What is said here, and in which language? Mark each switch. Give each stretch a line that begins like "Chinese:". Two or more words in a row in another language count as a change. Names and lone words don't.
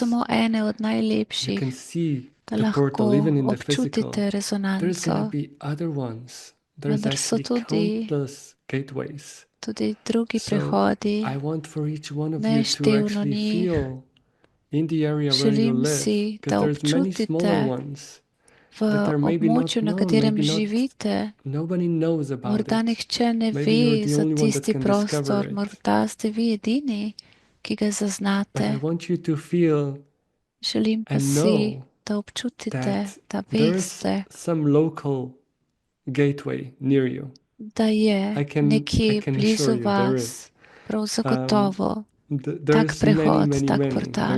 Slovenian: Samo ene od najlepših,
English: you can see
Slovenian: da
English: the portal even in the physical. There's going to be other ones. There's actually countless gateways.
Slovenian: Tudi drugi prehodi.
English: I want for each one of you to actually feel in the area where you live, because there's many smaller ones.
Slovenian: V območju, na katerem živite, morda nihče ne ve za tisti prostor, morda ste vi edini, ki ga zaznate. Želim pa si, da občutite, da veste, da je nekje blizu vas, prav zagotovo, tak prehod, tak portal.